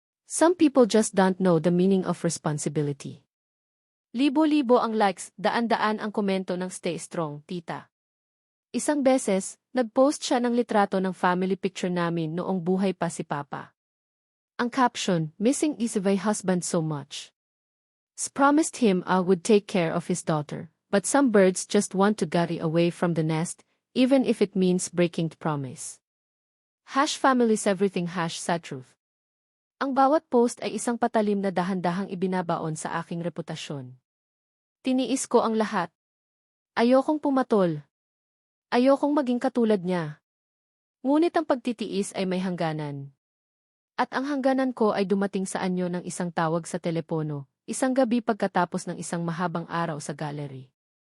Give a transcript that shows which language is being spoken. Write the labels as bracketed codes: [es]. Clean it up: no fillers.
[en] Some people just don't know the meaning of responsibility. [tl] Libo-libo ang likes, daan-daan ang komento ng [en] "Stay strong, [tl] tita." Isang beses, nag-post siya ng litrato ng family picture namin noong buhay pa si Papa. Ang caption, [en] "Missing is my husband so much. Promised him I would take care of his daughter, but some birds just want to get away from the nest, even if it means breaking the promise." #family's everything #sad truth. [tl] Ang bawat post ay isang patalim na dahan-dahang ibinabaon sa aking reputasyon. Tiniis ko ang lahat. Ayokong pumatol. Ayokong maging katulad niya. Ngunit ang pagtitiis ay may hangganan. At ang hangganan ko ay dumating sa anyo ng isang tawag sa telepono, isang gabi pagkatapos ng isang mahabang araw sa gallery.